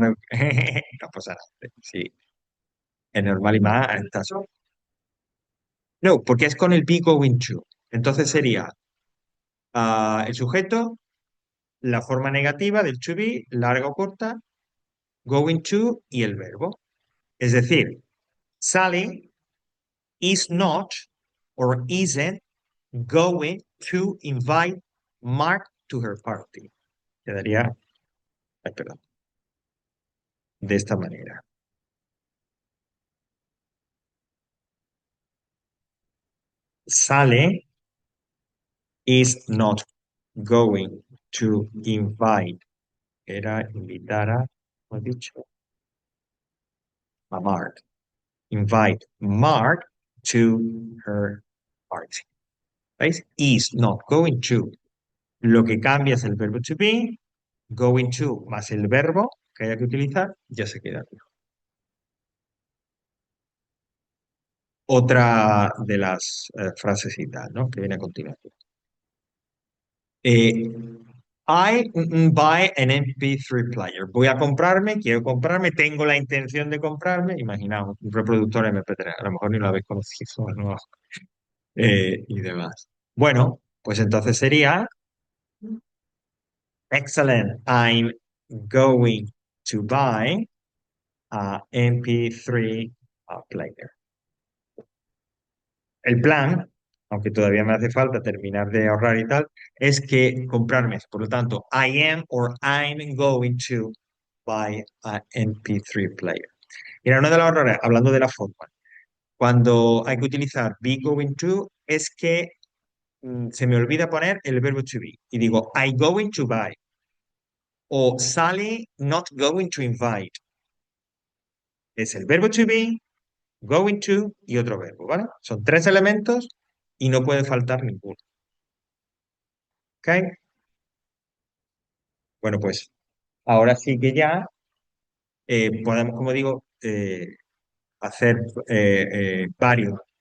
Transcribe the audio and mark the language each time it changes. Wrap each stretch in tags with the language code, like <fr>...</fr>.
<es>No pasa nada. Sí, es normal y más. No, porque es con el be going to. Entonces sería el sujeto, la forma negativa del to be, larga o corta, going to y el verbo. Es decir,</es> <en>Sally is not or isn't going to invite Mark to her party.</en> <es>Quedaría, ay, perdón, de esta manera.</es> <en>Sally is not going to invite,</en> <es>era invitar a, como he dicho, a Mark.</es> <en>Invite Mark to her party.</en> <es>¿Veis?</es> <en>Is not going to.</en> <es>Lo que cambia es el verbo to be, going to más el verbo que haya que utilizar, ya se queda aquí. Otra de las frasecitas, ¿no? Que viene a continuación.</es> <en>Eh, buy an MP3 player.</en> <es>Voy a comprarme, quiero comprarme, tengo la intención de comprarme. Imaginaos, un reproductor MP3. A lo mejor ni lo habéis conocido, ¿no? Y demás. Bueno, pues entonces sería excellent.</es> <en>I'm going to buy a MP3 player.</en> <es>El plan, aunque todavía me hace falta terminar de ahorrar y tal, es que comprarme. Por lo tanto,</es> <en>I am or I'm going to buy a MP3 player.</en> <es>Mira, una de las errores, hablando de la forma, cuando hay que utilizar be going to, es que se me olvida poner el verbo to be. Y digo,</es> <en>I going to buy. O Sally not going to invite.</en> <es>Es el verbo to be, going to y otro verbo, ¿vale? Son tres elementos y no puede faltar ninguno. ¿Ok? Bueno, pues ahora sí que ya podemos, como digo, hacer varios.</es>